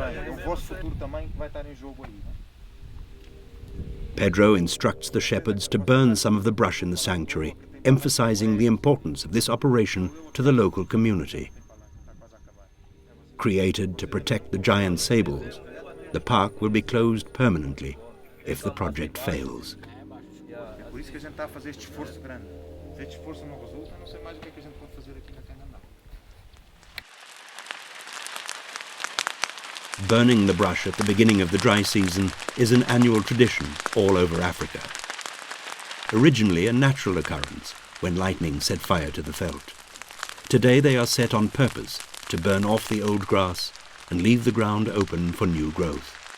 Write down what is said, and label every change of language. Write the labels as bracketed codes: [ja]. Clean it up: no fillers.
[pt] O vosso futuro também vai estar em jogo aí. Né? [en] Pedro instructs the shepherds to burn some of the brush in the sanctuary, emphasizing the importance of this operation to the local community. Created to protect the giant sables, the park will be closed permanently if the project fails. [pt] É por isso que a gente está a fazer este esforço grande. Se este esforço não resulta, não sei mais o que a gente pode fazer aqui na Cangandala. [en] Burning the brush at the beginning of the dry season is an annual tradition all over Africa. Originally a natural occurrence when lightning set fire to the veldt. Today they are set on purpose to burn off the old grass and leave the ground open for new growth.